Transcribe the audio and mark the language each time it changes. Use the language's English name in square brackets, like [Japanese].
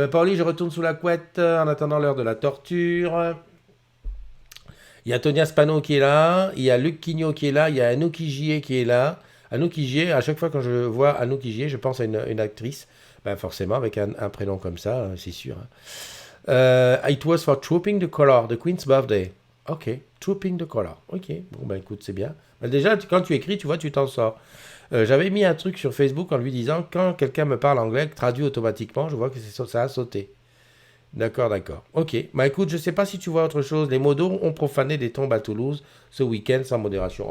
[French] Paulie, je retourne sous la couette en attendant l'heure de la torture. Il y a Tonia Spano qui est là. Il y a Luc Quignot qui est là. Il y a Anouk Igier qui est là. Anouk Igier, à chaque fois quand je vois Anouk Igier, je pense à une actrice. Ben forcément, avec un prénom comme ça, c'est sûr. [English] It was for Trooping the Color, the Queen's Birthday. Ok, Trooping the Color. [French] Ok, bon, ben écoute, c'est bien. Ben, déjà, quand tu écris, tu vois, tu t'en sors. J'avais mis un truc sur Facebook en lui disant, quand quelqu'un me parle anglais, traduit automatiquement, je vois que ça a sauté. D'accord. Ok, bah écoute, je sais pas si tu vois autre chose. Les modos ont profané des tombes à Toulouse ce week-end sans modération.